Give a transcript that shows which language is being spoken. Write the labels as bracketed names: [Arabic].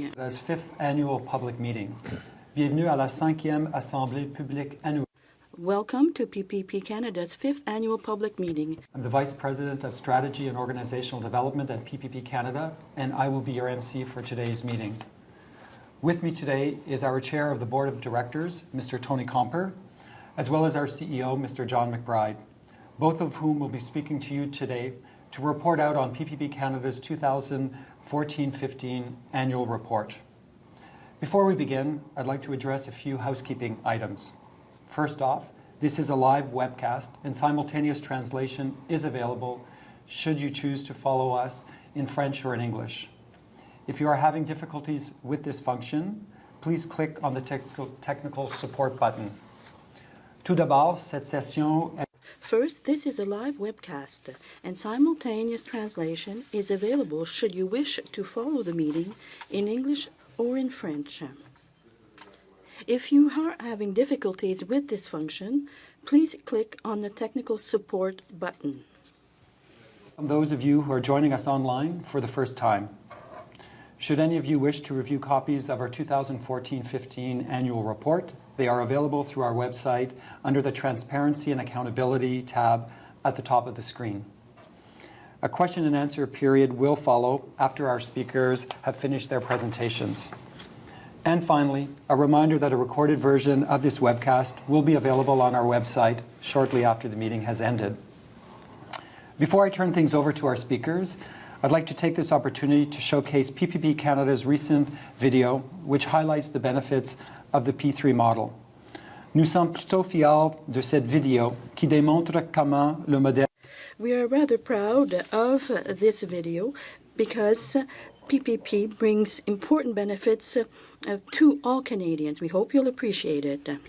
[English] Canada's 5th annual public meeting. [French] Bienvenue à la 5e Assemblée publique annuelle. [English] Welcome to PPP Canada's 5th annual public meeting. I'm the Vice President of Strategy and Organizational Development at PPP Canada, and I will be your MC for today's meeting. With me today is our Chair of the Board of Directors, Mr. Tony Comper, as well as our CEO, Mr. John McBride, both of whom will be speaking to you today to report out on PPP Canada's 2014-15 annual report. Before we begin, I'd like to address a few housekeeping items. First off, this is a live webcast and simultaneous translation is available should you choose to follow us in French or in English. If you are having difficulties with this function, please click on the technical support button. [French] Tout d'abord, cette session [English] First, this is a live webcast, and simultaneous translation is available should you wish to follow the meeting in English or in French. If you are having difficulties with this function, please click on the technical support button. Those of you who are joining us online for the first time, should any of you wish to review copies of our 2014-15 annual report, they are available through our website under the Transparency and Accountability tab at the top of the screen. A question and answer period will follow after our speakers have finished their presentations. And finally, a reminder that a recorded version of this webcast will be available on our website shortly after the meeting has ended. Before I turn things over to our speakers, I'd like to take this opportunity to showcase PPP Canada's recent video, which highlights the benefits of the P3 model. [French] Nous sommes plutôt fiers de cette vidéo qui démontre comment le modèle. [English] We are rather proud of this video because PPP brings important benefits to all Canadians. We hope you'll appreciate it.